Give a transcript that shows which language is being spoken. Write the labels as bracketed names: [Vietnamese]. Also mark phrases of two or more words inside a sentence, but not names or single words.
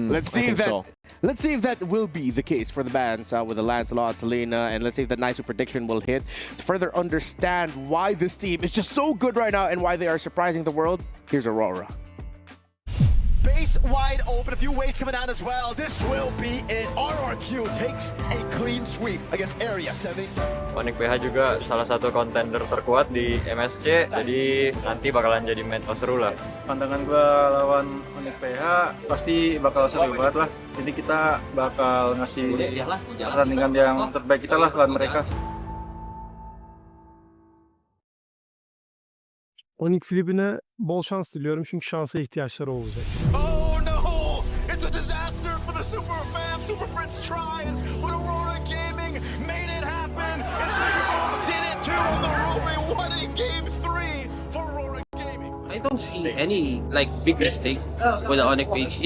[English] Let's see if that will be the case for the bans with the Lancelot, Selena, and let's see if that nice prediction will hit to further understand why this team is just so good right now and why they are surprising the world. Here's Aurora. Base wide open, a few waves coming down as well. This will be it. RRQ takes a clean sweep against Area 77. [Indonesian] Onyx PH juga salah satu kontender terkuat di MSC, jadi nanti bakalan jadi match seru lah. Pandangan gue lawan Onyx PH pasti bakal seru banget lah. Jadi kita bakal ngasih pertandingan yang terbaik kita lah lawan mereka. [Turkish] Onyx Filipin'e bol şans diliyorum çünkü şansa ihtiyaçları olacak. [English] Oh no! It's a disaster for the Super Fam. Super Prince tries, but Aurora Gaming made it happen. And Sigma did it too on the Ruby. What a game 3 for Aurora Gaming. I don't see any big mistake with the Onyx page.